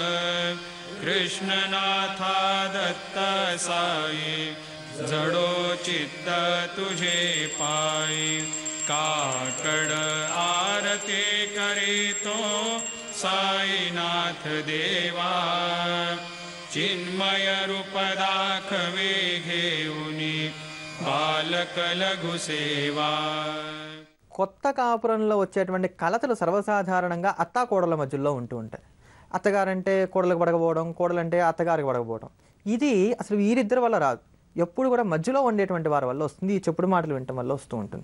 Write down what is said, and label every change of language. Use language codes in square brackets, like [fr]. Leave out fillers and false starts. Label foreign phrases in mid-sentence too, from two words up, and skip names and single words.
[mr] कृष्णनाथा दत्त साई जडो चित्त तुझे पायी काकड आरती करीतो साईनाथ देवा चिन्मय रूप दाखवे घेऊनी बालक लघु सेवा. [te] కొత్త కాపురంలో వచ్చేటువంటి కలతలు సర్వసాధారణంగా అత్తాకోడల మధ్యలో ఉంటూ ఉంటాయి. అత్తగారంటే కోడలకు పడకపోవడం, కోడలంటే అత్తగారికి పడకపోవడం. ఇది అసలు వీరిద్దరి వల్ల రాదు. ఎప్పుడు కూడా మధ్యలో ఉండేటువంటి వారి వల్ల వస్తుంది, ఈ చెప్పుడు మాటలు వినటం వల్ల వస్తూ ఉంటుంది.